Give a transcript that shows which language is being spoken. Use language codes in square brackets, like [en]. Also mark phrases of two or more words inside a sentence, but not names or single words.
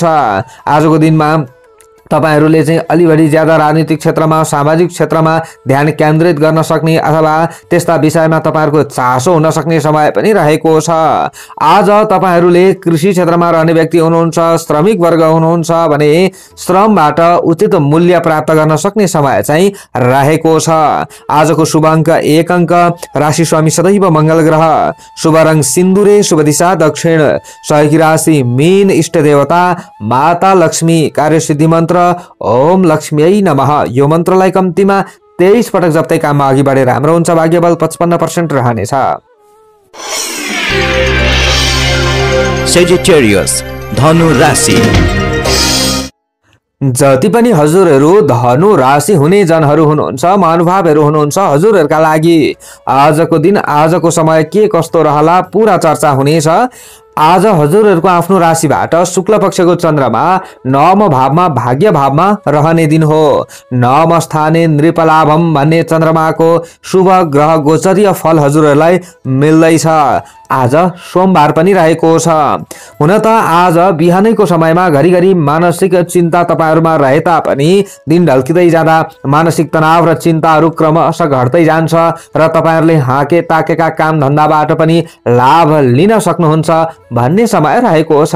[ne] आजको दिनमा तपाईहरुले चाहिँ अलि बढी ज्यादा राजनीतिक क्षेत्रमा सामाजिक क्षेत्रमा ध्यान केन्द्रित गर्न सक्ने अथवा त्यस्ता विषयमा तपाईहरुको चासो हुन सक्ने समय पनि रहेको छ। आज तपाईहरुले कृषि क्षेत्रमा रहने व्यक्ति हुनुहुन्छ, श्रमिक वर्ग हुनुहुन्छ भने श्रमबाट उचित मूल्य प्राप्त गर्न सक्ने समय चाहिँ रहेको छ। आजको शुभ अङ्क 1 अङ्क, राशि स्वामी सदैव मंगल ग्रह, शुभ रङ सिन्दुरे, शुभ दिशा दक्षिण, सहयोगी राशि मीन, इष्ट देवता माता लक्ष्मी, कार्यसिद्धि मन्त्र [sa] ओम लक्ष्मीयै नमः। [ne] यो मन्त्रलाई कम्तीमा 23 पटक जप्दै काममा अघि बढे राम्रो हुन्छ। भाग्यबल 55% रहनेछ। सेजिटेरियस धनु राशि। जति पनि हजुरहरू धनु राशि हुने जनहरू हुनुहुन्छ, महानुभावहरू हुनुहुन्छ, हजुरहरूका लागि आजको दिन आजको समय के कस्तो रहला पूरा चर्चा हुनेछ। आज हजुरहरूको आफ्नो राशिबाट शुक्ल पक्षको चन्द्रमा नवम भावमा भाग्य भावमा रहने दिन हो। [sa] नवम स्थाने नृपलाभम [ne] भन्ने चन्द्रमाको शुभ ग्रह गोचरीय फल हजुरहरूलाई मिल्दैछ। आज सोमबार पनि रहेको छ। हुन त आज बिहानैको समयमा घरिघरि मानसिक चिन्ता तपाईहरुमा रहे तापनि दिन ढल्किँदै जाँदा मानसिक तनाव र चिन्ताहरू क्रमशः घट्दै जान्छ र तपाईहरुले हाके ताकेका काम धन्दाबाट पनि लाभ लिन सक्नुहुन्छ भन्ने समय रहेको छ।